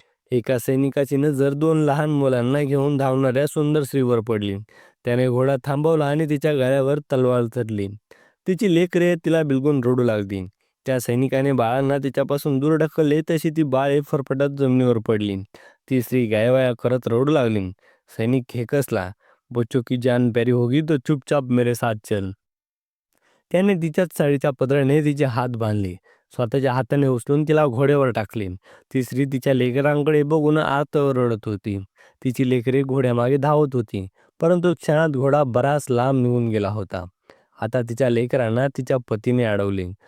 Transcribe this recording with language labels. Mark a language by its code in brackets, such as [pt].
[mr] एका सैनिकाची नजर 2 लहान मुलांना घेऊन धावणाऱ्या सुंदर स्त्रीवर पडली. त्याने घोडा थांबवला आणि तिच्या गळ्यावर तलवार धरली. तिची लेकरे तिला बिलगून रडू लागली. त्या सैनिकाने बाळांना तिच्यापासून दूर ढकलले तशी ती बाळे फरफटत जमिनीवर पडली. ती स्त्री गायवाया करत रडू लागली. सैनिक खेकसला. [hi] बच्चों की जान प्यारी होगी तो चुपचाप मेरे साथ चल. [mr] त्याने तिच्याच साडीच्या पदराने तिचे हात बांधले. स्वतःच्या हाताने उचलून तिला घोड्यावर टाकले. ती स्त्री तिच्या लेकरांकडे बघून आर्त रडत होती. तिची लेकरे घोड्यामागे धावत होती. परंतु क्षणात घोडा बराच लांब निघून गेला होता. आता तिच्या लेकरांना तिच्या पतीने अडवले.